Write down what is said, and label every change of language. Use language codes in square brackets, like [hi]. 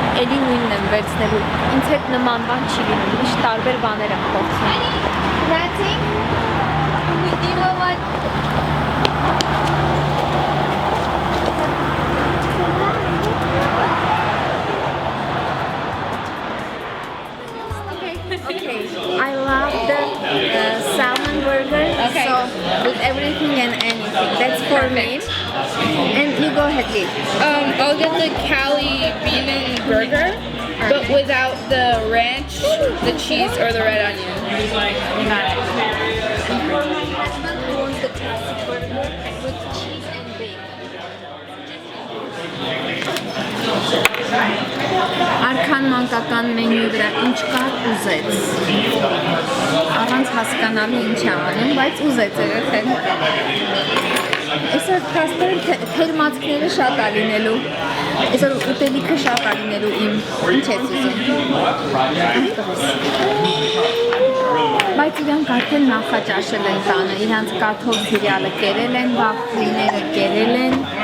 [hy] էլի նույնն եմ վերցնելու։ Ինձ հետ նման բան չի լինում, միշտ տարբեր բաներ եմ փոխում։ Գնացինք։ [en] Okay, I love the salmon burger, so with everything and anything. That's for me. And you go ahead, Lee. I'll get the Cali bean burger, but without the ranch, the cheese, or the red onion. My husband wants the classic burger with cheese and bacon. [hy] Արքան մանկական մենյու վրա ինչ կար ուզեց, առանց հասկանալու ինչ է անում, բայց ուզեց երեխեն։ Այսօր փաստորեն թերմացքները շատ ա լինելու, այսօր ուտելիքը շատ ա լինելու իմ, ինչ ես ուզում։ Բայց իրանք արդեն նախաճաշել են տանը, իրանց կաթով սիրիալը կերել են, վաֆլիները կերել են,